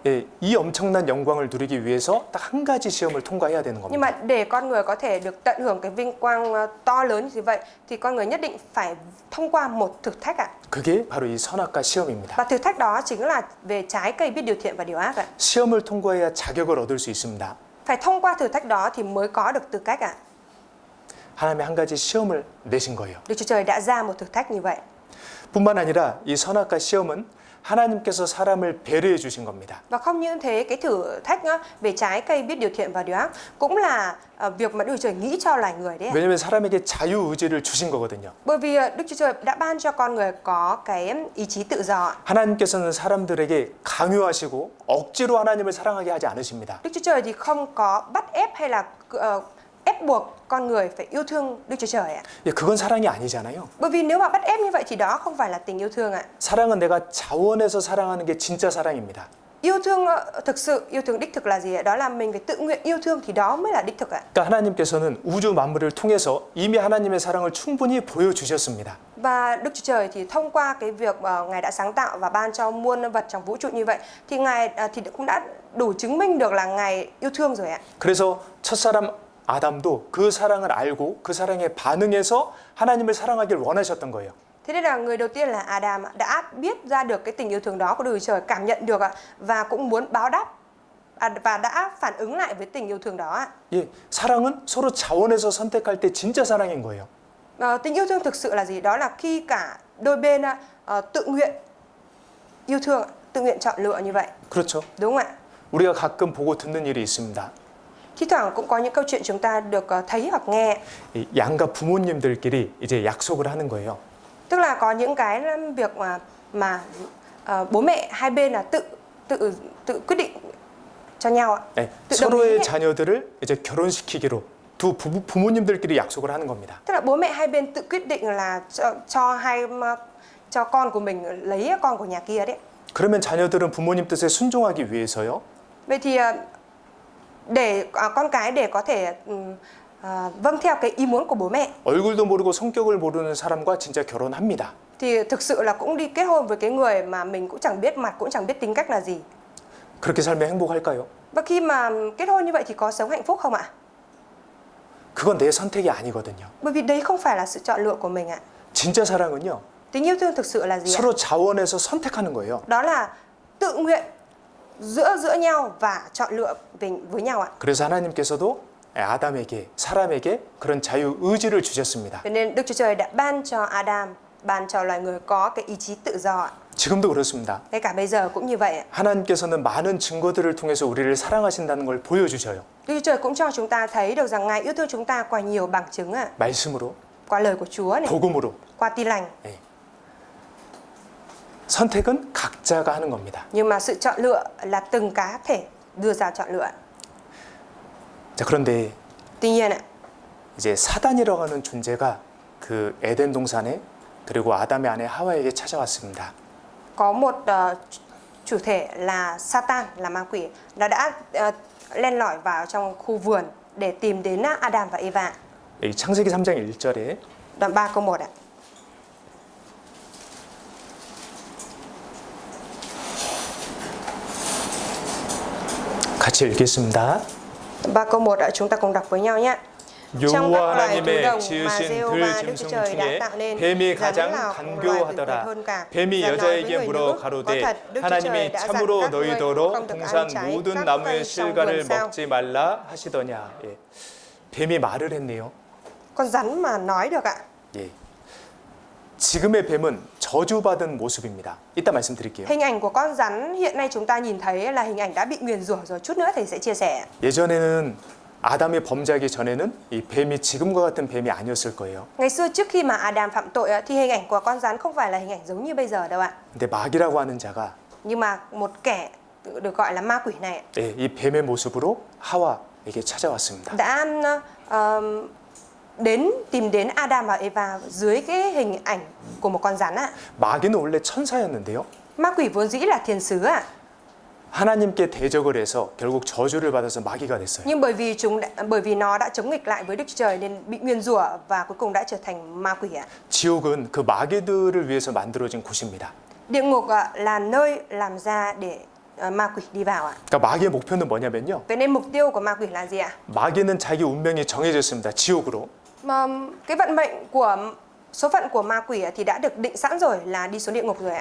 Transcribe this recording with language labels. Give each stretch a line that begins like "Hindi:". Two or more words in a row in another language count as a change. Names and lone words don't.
Korean: 예, 이 엄청난 영광을 누리기 위해서 딱 한 가지 시험을 통과해야 되는
Vietnamese: Nhưng mà
Korean: 겁니다.
Vietnamese: để con người có thể được tận hưởng cái vinh quang to lớn như vậy thì con người nhất định phải thông qua một thử thách ạ.
Korean: 그게 바로 이 선악과 시험입니다.
Vietnamese: Và thử thách đó chính là về trái cây biết điều thiện và điều ác ạ.
Korean: 시험을 통과해야 자격을 얻을 수 있습니다.
Vietnamese: Phải thông qua thử thách đó thì mới có được tư cách ạ.
Korean: 하나님이 한 가지 시험을 내신 거예요.
Vietnamese: Đức Chúa Trời đã ra một thử thách như vậy.
Korean: 뿐만 아니라 이 선악과 시험은 하나님께서 사람을 배려해 주신 겁니다.
Vietnamese: Và không những thế, cái thử thách về trái cây biết điều thiện và điều ác cũng là việc mà Đức Chúa Trời nghĩ cho loài người đấy.
Korean: 왜냐하면 사람에게 자유 의지를 주신 거거든요.
Vietnamese: Bởi vì Đức Chúa Trời đã ban cho con người có cái ý chí tự do.
Korean: 하나님께서는 사람들에게 강요하시고 억지로 하나님을 사랑하게 하지 않으십니다.
Vietnamese: Đức Chúa Trời thì không có bắt ép hay là ép buộc con người phải yêu thương Đức Chúa Trời ạ.
Korean: 예, 그건 사랑이 아니잖아요.
Vietnamese: Bởi vì nếu mà bắt ép như vậy thì đó không phải là tình yêu thương ạ.
Korean: 사랑은 내가 자원해서 사랑하는 게 진짜 사랑입니다.
Vietnamese: Yêu thương thực sự, yêu thương đích thực là gì ạ? Đó là mình phải tự nguyện yêu thương thì đó mới là đích thực ạ.
Korean: 그러니까 하나님께서는 우주 만물을 통해서 이미 하나님의 사랑을 충분히 보여주셨습니다.
Vietnamese: Và Đức Chúa Trời thì thông qua cái việc Ngài đã sáng tạo và ban cho muôn vật trong vũ trụ như vậy thì Ngài thì cũng đã đủ chứng minh được là Ngài yêu thương rồi ạ.
Korean: 그래서 첫사람 아담도 그 사랑을 알고 그 사랑에 반응해서 하나님을 사랑하길 원하셨던 거예요.
Vietnamese: Thế nên là người đầu tiên là Adam đã biết ra được cái tình yêu thương đó của Đức Chúa Trời, cảm nhận được và cũng muốn báo đáp và đã phản ứng lại với tình yêu thương đó.
Korean: 예, 사랑은 서로 자원해서 선택할 때 진짜 사랑인 거예요.
Vietnamese: Tình yêu thương thực sự là gì? Đó là khi cả đôi bên tự nguyện yêu thương, tự nguyện chọn lựa như vậy.
Korean: 그렇죠.
Vietnamese: Đúng không ạ?
Korean: 우리가 가끔 보고 듣는 일이 있습니다.
Vietnamese: Thi thoảng cũng có những câu chuyện chúng ta được thấy hoặc nghe.
Korean: 이 양가 부모님들끼리 이제 약속을 하는 거예요.
Vietnamese: Tức là có những cái việc mà bố mẹ hai bên là tự quyết định cho nhau ạ.
Korean: 네,
Vietnamese: tự đồng ý
Korean: 서로의
Vietnamese: ấy.
Korean: 자녀들을 이제 결혼시키기로 두 부모님들끼리 약속을 하는 겁니다.
Vietnamese: Tức là bố mẹ hai bên tự quyết định là cho con của mình lấy con của nhà kia đấy.
Korean: 그러면 자녀들은 부모님 뜻에 순종하기 위해서요.
Vietnamese: Vậy thì để con cái để có thể vâng theo cái ý muốn của bố mẹ
Korean: 얼굴도 모르고 성격을 모르는 사람과 진짜 결혼합니다.
Vietnamese: thì thực sự là cũng đi kết hôn với cái người mà mình cũng chẳng biết mặt, cũng chẳng biết tính cách là gì.
Korean: 그렇게 살면 행복할까요?
Vietnamese: Và khi mà kết hôn như vậy thì có sống hạnh phúc không ạ?
Korean: 그건 내 선택이 아니거든요.
Vietnamese: Bởi vì đấy không phải là sự chọn lựa của mình ạ.
Korean: 진짜 사랑은요.
Vietnamese: Tình yêu thương thực sự là gì ạ?
Korean: 서로 자원해서 선택하는 거예요.
Vietnamese: Đó là tự nguyện giữa nhau và chọn lựa với nhau ạ.
Korean: 그래서 하나님께서도 아담에게 사람에게 그런 자유 의지를 주셨습니다.
Vietnamese: Cho nên Đức Chúa Trời đã ban cho Adam, ban cho loài người có cái ý chí tự do ạ.
Korean: 지금도 그렇습니다.
Vietnamese: Ngay cả bây giờ cũng như vậy ạ.
Korean: 하나님께서는 많은 증거들을 통해서 우리를 사랑하신다는 걸 보여주셔요.
Vietnamese: Đức Chúa Trời cũng cho chúng ta thấy được rằng Ngài yêu thương chúng ta qua nhiều bằng chứng ạ.
Korean: 말씀으로,
Vietnamese: Qua lời của Chúa này,
Korean: 복음으로.
Vietnamese: qua tin lành.
Korean: 예. 선택은 각자가 하는 겁니다.
Vietnamese: Nhưng mà sự chọn lựa là từng cá thể đưa ra chọn lựa.
Korean: 자, 그런데
Vietnamese: Tuy nhiên ạ,
Korean: 이제 사단이라고 하는 존재가 그 에덴 동산에 그리고 아담의 아내 하와에게 찾아왔습니다.
Vietnamese: có một chủ thể là Satan, là ma quỷ, nó đã len lỏi vào trong khu vườn để tìm đến Adam và Eva.
Korean: 이 창세기 3장 1절에
Vietnamese: Đoạn 3 câu 1 ạ.
Korean: 같이 읽겠습니다.
Vietnamese: 3 câu 1 ạ, chúng ta cùng đọc với nhau nhé. Trong các
Korean: 여호와
Vietnamese: loài thú
Korean: 하나님의
Vietnamese: đồng mà
Korean: 지으신
Vietnamese: Giê-hô-va
Korean: 들
Vietnamese: Đức Chúa
Korean: 짐승
Vietnamese: Trời đã
Korean: 중에
Vietnamese: tạo nên,
Korean: 뱀이
Vietnamese: rắn
Korean: 가장
Vietnamese: là loài vượt
Korean: 간교하더라.
Vietnamese: hơn cả.
Korean: 뱀이
Vietnamese: Rắn nói với
Korean: 여자에게
Vietnamese: người
Korean: 물어
Vietnamese: nữ, có
Korean: 가로되
Vietnamese: thật Đức Chúa Trời
Korean: 하나님이
Vietnamese: đã dặn
Korean: 참으로
Vietnamese: các ngươi
Korean: 너희더러
Vietnamese: không được ăn
Korean: 동산
Vietnamese: trái
Korean: 모든
Vietnamese: các
Korean: 나무의
Vietnamese: cây trong
Korean: 실과를
Vietnamese: vườn sao.
Korean: 먹지 말라 하시더냐. 예. 뱀이 말을 했네요.
Vietnamese: Con rắn mà nói được ạ.
Korean: 예. 지금의 뱀은 저주받은 모습입니다. 이따 말씀드릴게요.
Vietnamese: Hình ảnh của con rắn hiện nay chúng ta nhìn thấy là hình ảnh đã bị nguyền rủa rồi. Chút nữa thầy sẽ chia sẻ.
Korean: 예전에는 아담이 범죄하기 전에는 이 뱀이 지금과 같은 뱀이 아니었을 거예요.
Vietnamese: Ngày xưa trước khi mà Adam phạm tội thì hình ảnh của con rắn không phải là hình ảnh giống như bây giờ đâu ạ.
Korean: 근데 마귀라고 하는 자가
Vietnamese: Nhưng mà một kẻ được gọi là ma quỷ này
Korean: 예, 이 뱀의 모습으로 하와에게 찾아왔습니다.
Vietnamese: đã tìm đến Adam và Eva dưới cái hình ảnh của một con rắn ạ.
Korean: 마귀는 원래 천사였는데요.
Vietnamese: Ma quỷ vốn dĩ là thiên sứ ạ.
Korean: 하나님께 대적을 해서 결국 저주를 받아서 마귀가 됐어요.
Vietnamese: Nhưng bởi vì nó đã chống nghịch lại với Đức Chúa Trời nên bị nguyền rủa và cuối cùng đã trở thành ma quỷ ạ.
Korean: 지옥은 그 마귀들을 위해서 만들어진 곳입니다.
Vietnamese: Địa ngục là nơi làm ra để ma quỷ đi vào ạ.
Korean: 그러니까 마귀의 목표는 뭐냐면요.
Vietnamese: Vậy nên mục tiêu của ma quỷ là gì ạ?
Korean: 마귀는 자기 운명이 정해졌습니다. 지옥으로.
Vietnamese: Mà cái vận mệnh của số phận của ma quỷ thì đã được định sẵn rồi là đi xuống địa ngục rồi ạ.